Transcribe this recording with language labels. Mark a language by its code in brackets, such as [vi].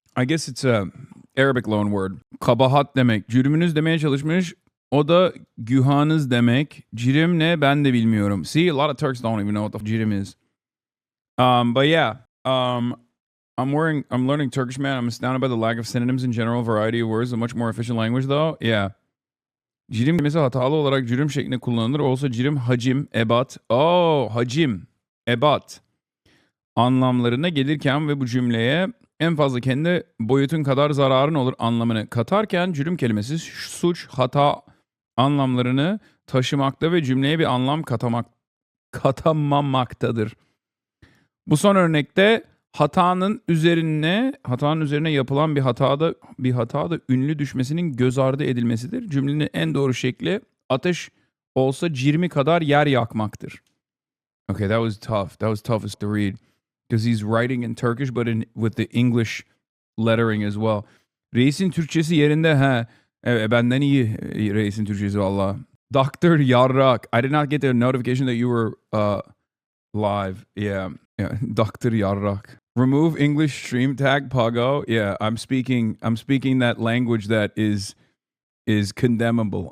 [en] I guess it's a Arabic loan word. [tr] Kabahat demek. Cürümünüz demeye çalışmış. O da gühanız demek. Cirim ne ben de bilmiyorum. [en] See, a lot of Turks don't even know what the cirim is. But yeah, I'm learning Turkish, man. I'm astounded by the lack of synonyms in general, variety of words, a much more efficient language though. Yeah. [tr] Cirim kelimesi hatalı olarak cürüm şeklinde kullanılır. Olsa cirim, hacim, ebat. Oh, hacim, ebat anlamlarına gelirken ve bu cümleye en fazla kendi boyutun kadar zararın olur anlamını katarken cürüm kelimesi suç, hata anlamlarını taşımakta ve cümleye bir anlam katamamaktadır. Bu son örnekte hatanın üzerine yapılan bir hatada ünlü düşmesinin göz ardı edilmesidir. Cümlenin en doğru şekli ateş olsa cirmi kadar yer yakmaktır. [en] Okay, that was tough. That was toughest to read because he's writing in Turkish but with the English lettering as well. [tr] Reisin Türkçesi yerinde ha. Evet, benden iyi reisin Türkçesi valla. [en] Dr. Yarrak. I did not get the notification that you were live. Yeah. Dr. Yarrak. Remove English stream tag Pago. Yeah, I'm speaking that language that is condemnable.